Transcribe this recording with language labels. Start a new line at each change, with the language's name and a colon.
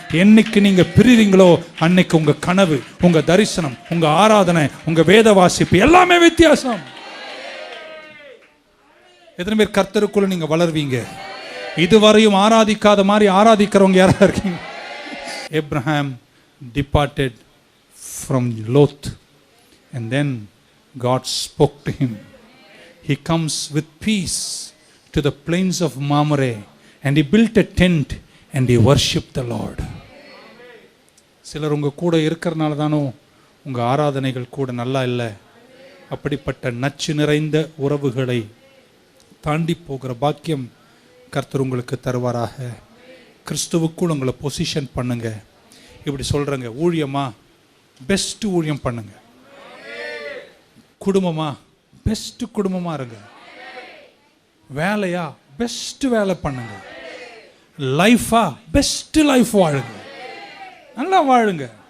Tamil: என்னைக்கு நீங்கள் பிரிறீங்களோ அன்னைக்கு உங்கள் கனவு, உங்கள் தரிசனம், உங்கள் ஆராதனை, உங்கள் வேத வாசிப்பு எல்லாமே வித்தியாசம். எத்தனை பேர் கர்த்தருக்குள்ள நீங்கள் வளர்வீங்க? இதுவரையும் ஆராதிக்காத மாதிரி ஆராதிக்கிறவங்க யாரா இருக்கீங்க?
English: Abraham departed from Lot and then God spoke to him. He comes with peace to the plains of Mamre and he built a tent and he worshipped the Lord.
Tamil: சிலர் உங்க கூட இருக்கிறனால தானோ உங்க ஆராதனைகள் கூட நல்லா இல்லை. அப்படிப்பட்ட நச்சு நிறைந்த உறவுகளை தாண்டி போகிற பாக்கியம் கர்த்தர் உங்களுக்கு தருவாராக. கிறிஸ்துவுக்குள் உங்களை பொசிஷன் பண்ணுங்க. இப்படி சொல்கிறேங்க, ஊழியமா பெஸ்ட் ஊழியம் பண்ணுங்க, குடும்பமா பெஸ்ட் குடும்பமாக இருங்க, வேலையா பெஸ்ட் வேலை பண்ணுங்க, லைஃபா பெஸ்ட் லைஃப் வாழுங்க, நல்லா வாழுங்க.